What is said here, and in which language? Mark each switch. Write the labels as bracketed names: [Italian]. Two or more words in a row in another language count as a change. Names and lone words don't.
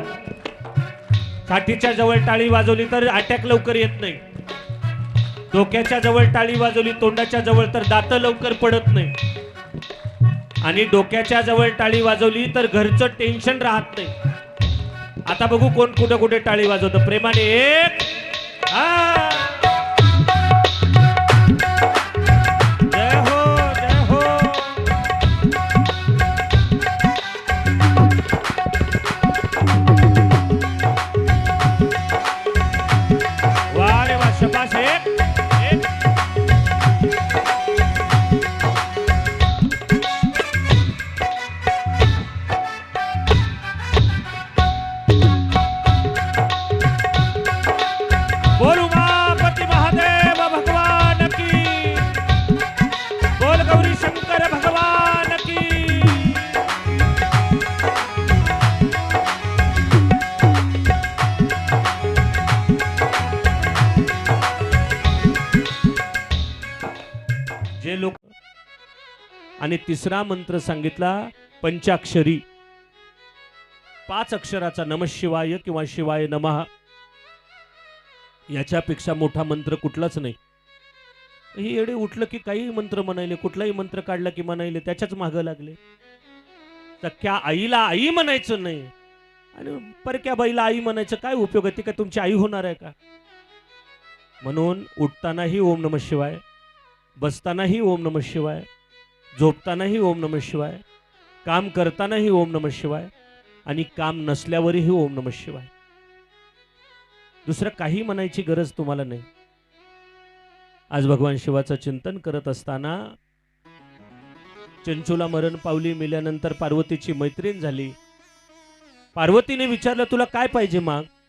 [Marathi] छातीच्या जवळ टाळी वाजवली तर अटॅक लवकर येत नाही. डोक्याच्या जवळ टाळी वाजवली, तोंडाच्या जवळ, तर दात लवकर पडत नाही. आणि डोक्याच्या जवळ टाळी वाजवली तर घरचं टेन्शन राहत नाही. आता बघू कोण कुठे कुठे टाळी वाजवतं. प्रेमाने एक. जय हो जय हो. वा रे वा, शाबास. एक एक. [Hindi] बोल उमापति महादेव भगवान की. बोल गौरी शंकर भगवान की. [Marathi] जे लोक. आणि तिसरा मंत्र सांगितला पंचाक्षरी, 5 अक्षराचा [Sanskrit] नमः शिवाय [Marathi] किंवा [Sanskrit] शिवाय नमः. [Marathi] याच्यापेक्षा मोठा मंत्र कुठलाच नाही. ही एवढे उठलं की काही मंत्र म्हणायले, कुठलाही मंत्र काढला की म्हणायले, त्याच्याच मागं लागले. सख्या आईला आई म्हणायचं नाही आणि परक्या बाईला आई म्हणायचं काय उपयोग आहे? ती काय तुमची आई होणार आहे का? म्हणून उठतानाही [Sanskrit] ओम नमः शिवाय, [Marathi] बसतानाही [Sanskrit] ओम नमः शिवाय, [Marathi] झोपतानाही [Sanskrit] ओम नमः शिवाय, [Marathi] काम करतानाही [Sanskrit] ओम नमः शिवाय, [Marathi] आणि काम नसल्यावरही [Sanskrit] ओम नमः शिवाय. [Marathi] दुसरं काही म्हणायची गरज तुम्हाला नाही. आज भगवान शिवाचं चिंतन करत असताना चंचूला मरण पावली. मेल्यानंतर पार्वतीची मैत्रीण झाली. पार्वतीने विचारलं तुला काय पाहिजे माग?